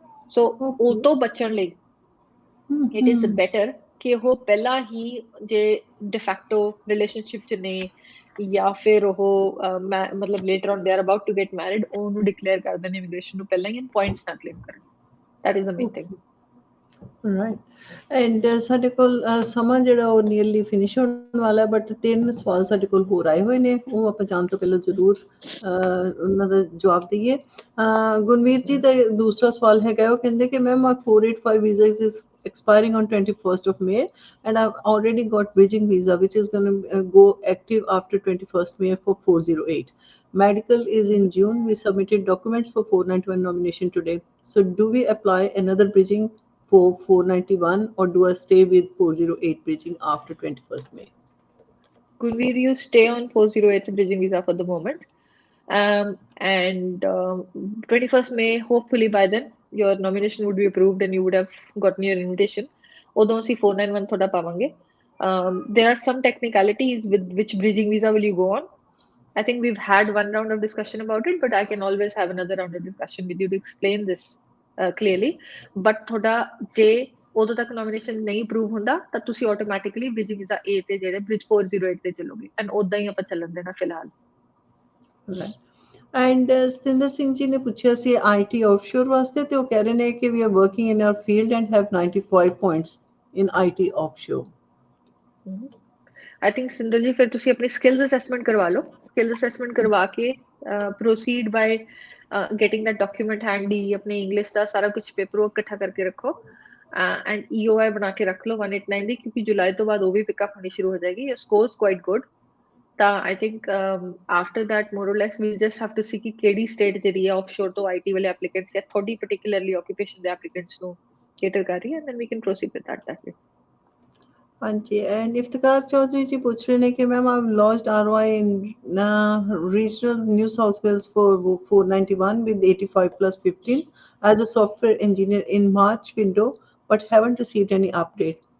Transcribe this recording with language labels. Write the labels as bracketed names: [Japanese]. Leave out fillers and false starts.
[Punjabi] ਸੋ ਉਹ ਤੋਂ ਬਚਣ ਲਈ [English] it is better [Punjabi] ਕਿ ਉਹ ਪਹਿਲਾਂ ਹੀ ਜੇ de facto ਰਿਲੇਸ਼ਨਸ਼ਿਪ 'ਚ ਨੇ ਜਾਂ ਫਿਰ ਉਹ ਮਤਲਬ later on [English] they are about to get married, [Punjabi] ਉਹਨੂੰ ਡਿਕਲੇਅਰ ਕਰ ਦੇਣ ਇਮੀਗ੍ਰੇਸ਼ਨ ਨੂੰ ਪਹਿਲਾਂ ਹੀ, ਪੁਆਇੰਟਸ ਨਾ ਕਲੇਮ ਕਰਨ। [English] That is the main thing. [Punjabi] Right, and ਸਾਡੇ ਕੋਲ ਸਮਾਂ ਜਿਹੜਾ ਉਹ ਨੀਅਰਲੀ ਫਿਨਿਸ਼ ਹੋਣ ਵਾਲਾ, ਬਟ 3 ਸਵਾਲ ਸਾਡੇ ਕੋਲ ਹੋਰ ਆਏ ਹੋਏ ਨੇ, ਉਹ ਆਪਾਂ ਜਾਣ ਤੋਂ ਪਹਿਲਾਂ ਜ਼ਰੂਰ ਉਹਨਾਂ ਦਾ ਜਵਾਬ ਦੇਈਏ। ਗੁਰਮੀਤ ਜੀ ਦਾ ਦੂਸਰਾ ਸਵਾਲ ਹੈਗਾ, ਉਹ ਕਹਿੰਦੇ ਕਿ ਮੈਮ ਆ [English] 485 visa is expiring on 21st of May and I've already got bridging visa which is going to go active after 21st May for 408. Medical is in June. We submitted documents for 491 nomination today. So do we apply another bridging for 491, or do I stay with 408 bridging after 21st May? Kunveer, you stay on 408 bridging visa for the moment. And 21st May, hopefully by then, your nomination would be approved and you would have gotten your invitation. Although see 491 [Punjabi] thoda pavange. [English] There are some technicalities with which bridging visa will you go on. I think we've had one round of discussion about it, but I can always have another round of discussion with you to explain this clearly. [Punjabi] But thoda ਜੇ ਉਦੋਂ ਤੱਕ nomination ਨਹੀਂ approve ਹੁੰਦਾ ਤਾਂ ਤੁਸੀਂ automatically bridge visa A ਤੇ ਜਿਹੜੇ bridge 408 ਤੇ ਚੱਲੋਗੇ ਐਂਡ ਉਦਾਂ ਹੀ ਆਪਾਂ ਚੱਲਣ ਦੇਣਾ ਫਿਲਹਾਲ। ਐਂਡ ਸਤਿੰਦਰ ਸਿੰਘ ਜੀ ਨੇ ਪੁੱਛਿਆ ਸੀ IT ਆਫਸ਼ੋਰ ਵਾਸਤੇ ਤੇ ਉਹ ਕਹਿ ਰਹੇ ਨੇ ਕਿ [English] We are working in our field and have 95 points in IT offshore. [Punjabi] I think Sinder ਜੀ ਫਿਰ ਤੁਸੀਂ ਆਪਣੀ ਸਕਿੱਲਸ ਅਸੈਸਮੈਂਟ ਕਰਵਾ ਲਓ। ਸਕਿੱਲਸ ਅਸੈਸਮੈਂਟ ਕਰਵਾ ਕੇ proceed ਬਾय [English] getting that document handy, [Punjabi] अपने इंग्लिश ਦਾ ਸਾਰਾ ਕੁਝ ਪੇਪਰ ਵਰਕ ਇਕੱਠਾ ਕਰਕੇ ਰੱਖੋ ਐਂਡ EOI ਬਣਾ ਕੇ ਰੱਖ ਲਓ 189 ਦੀ, ਕਿਉਂਕਿ ਜੁਲਾਈ ਤੋਂ ਬਾਅਦ ਉਹ ਵੀ ਪਿਕਅਪ ਹੋਣੀ ਸ਼ੁਰੂ ਹੋ ਜਾਏਗੀ। [English] your scores quite good, [Punjabi] ਤਾਂ [English] I think after that more or less we just have to see [Punjabi] ਕਿ ਕਿਹੜੀ ਸਟੇਟ ਜਿਹੜੀ ਹੈ ਆਫਸ਼ੋਰ ਤੋਂ IT ਵਾਲੇ ਐਪਲੀਕੈਂਟਸ ਜਾਂ ਤੁਹਾਡੀ ਪਾਰਟਿਕੂਲਰਲੀ ਆਕੂਪੇਸ਼ਨ ਦੇ ਐਪਲੀਕੈਂਟਸ ਨੂੰ ਕੇਟਰ ਕਰ ਰਹੀ ਹੈ, [English] and then we can proceed with that way। [Punjabi] ਹਾਂਜੀ ਐਂਡ ਇਫਤਕਾਰ ਚੌਧਰੀ ਜੀ ਪੁੱਛ ਰਹੇ ਨੇ ਕਿ ma'am [English] I've lodged ROI in regional New South Wales for 491 with 85 plus 15 as a software engineer in March window but haven't received any update.